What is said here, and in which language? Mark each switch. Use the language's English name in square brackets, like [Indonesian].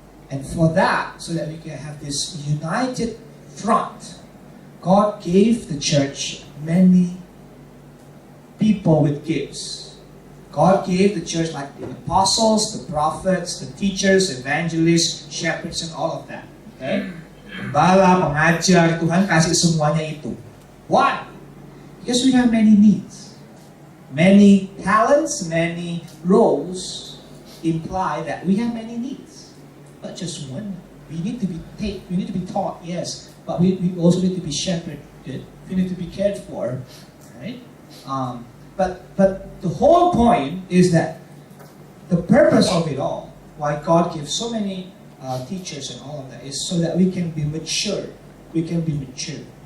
[English] And for that, so that we can have this united front, God gave the church many people with gifts. God gave the church like the apostles, the prophets, the teachers, evangelists, shepherds, and all of that. Okay? [Indonesian] Gembala, pengajar, Tuhan kasih semuanya itu. [English] Why? Because we have many needs. Many talents, many roles imply that we have many needs. Not just one. We need to be taught, yes, but we also need to be shepherded. We need to be cared for, right? But the whole point is that the purpose of it all, why God gives so many teachers and all of that, is so that we can be mature. We can be mature.